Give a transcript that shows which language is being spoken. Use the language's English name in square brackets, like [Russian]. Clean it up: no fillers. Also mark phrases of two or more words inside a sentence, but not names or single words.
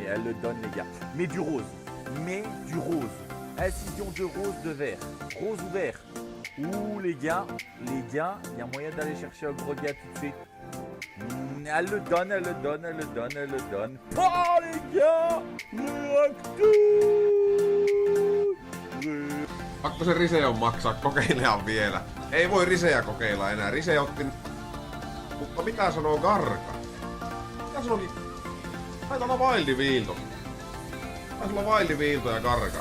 [French] Elle le donne, les gars. Mets du rose. Mets du rose. Incision de rose, de vert. Rose ou vert. Ouh, les gars, il y a moyen d'aller chercher un gros gars tout de suite. Elle le donne, elle le donne, elle le donne, elle le donne. Oh, les gars! [Finnish] Pakko se Riseon maksaa, kokeilehan vielä. Ei voi Riseä kokeilla enää. Rise otti... Mutta mitä sanoo Garka? Mitä sanokin? Taitaa olla Wildi Viilto. Taisi olla Wildi Viilto ja Garka.